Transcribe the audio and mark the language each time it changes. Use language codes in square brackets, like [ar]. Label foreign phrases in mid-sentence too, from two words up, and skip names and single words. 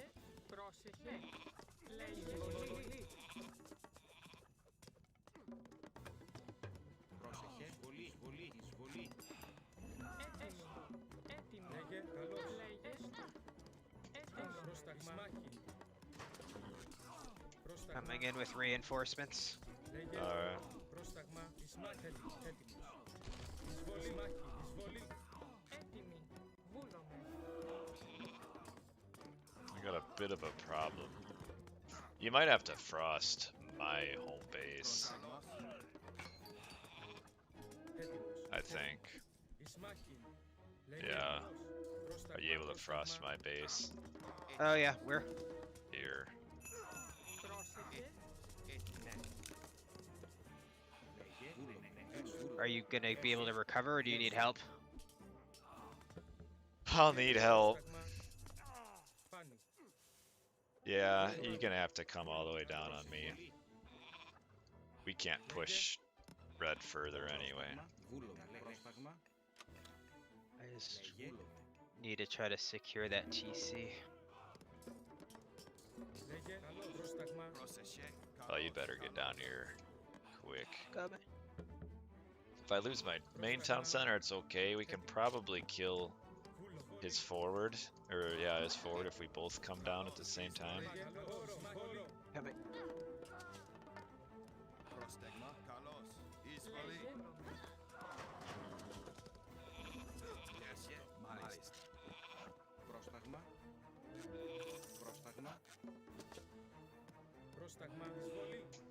[el] Πρόσεχε. Λέγε. Εισβολή. πρόσεχε, εισβολή, εισβολή, Έτοιμο. Λέγε. Καλώς. Λέγε. Έτοιμο. Πρόσταγμα. Πρόσταγμα. [en] Coming in with reinforcements. [el] Λέγε. [en] Alright. [el] Πρόσταγμα. Ισμάχη. Έτοιμος. Εισβολή. Εισβολή. Έτοιμη. Βούλομαι. [en] I got a bit of a problem. You might have to frost my home base, [el] Έτοιμος. [en] I think. [el] Ισμάχη. Λέγε. [en] Yeah. [el] Πρόσταγμα. [en] Are you able to frost my base? Oh yeah, we're Here. [el] Πρόσεχε. [en] Are you gonna be able to recover, or do you need help? I'll need help. [el] Πρόσταγμα. Πάνι. [en] Yeah, you're gonna have to come all the way down on me. We can't push red further anyway. [el] Βούλομαι. Πρόσταγμα. [en] I just [el] Λέγε. [en] need to try to secure that TC. [el] Λέγε. Καλό. Πρόσταγμα. Πρόσεχε. [en] Oh, you better get down here quick. Coming. If I lose my main town center, it's okay. We can probably kill [el] Βούλομαι. [en] his forward. Or, yeah, his forward if we both come down at the same time. [el] Λέγε. Όρο. Βόλο. [en] Coming. [el] Πρόσταγμα. Καλώς. Εισβολή. Γεια. Μάλιστα. Πρόσταγμα. Πρόσταγμα. Πρόσταγμα. Εισβολή.